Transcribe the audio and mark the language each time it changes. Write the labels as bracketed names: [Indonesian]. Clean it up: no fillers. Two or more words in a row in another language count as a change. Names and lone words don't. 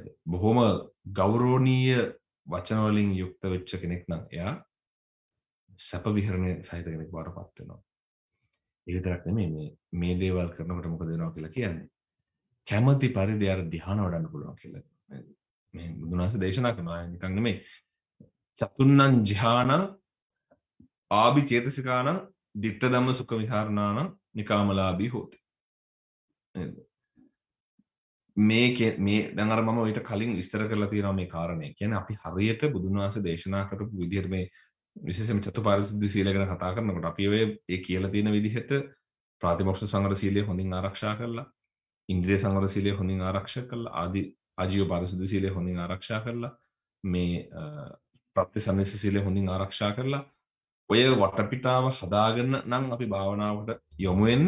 [Sinhala] බොහොම ගෞරවනීය වචන වලින් යුක්ත වෙච්ච කෙනෙක් නම් එයා සැප විහරණය සහිත කෙනෙක් බවට පත් වෙනවා. ඒ විතරක් නෙමෙයි මේ දේවල් කරනකොට මොකද වෙනවා කියලා කියන්නේ. කැමැති පරිදි අර ධ්‍යාන වඩන්න පුළුවන් කියලා. මේ බුදුන් වහන්සේ දේශනා කරනවා නිකන් නෙමෙයි. [Pali] චතුන්නං ධ්‍යානං ආභි චේතසිකානං ditta dhamma sukha viharanaනං නිකාමලාභී හෝති. [Sinhala] මේ දැන් අර මම ඊට කලින් විස්තර කරලා තියෙනවා මේ කාරණේ. කියන්නේ අපි හරියට බුදුන් වහන්සේ දේශනා කරපු විදිහට මේ විශේෂයෙන්ම චතුපාරිශුද්ධ සීලය ගැන කතා කරනකොට අපි ඒ කියලා තියෙන විදිහට ප්‍රාතිමොක්ෂ සංවර සීලය හොඳින් ආරක්ෂා කරලා, ඉන්ද්‍රිය සංවර සීලය හොඳින් ආරක්ෂා කරලා, ආජීව පාරිශුද්ධ සීලය හොඳින් ආරක්ෂා කරලා, මේ ප්‍රත්‍යසන්නිස සීලය හොඳින් ආරක්ෂා කරලා ඔය වටපිටාව හදාගෙන නම් අපි භාවනාවට යොමු වෙන්නේ.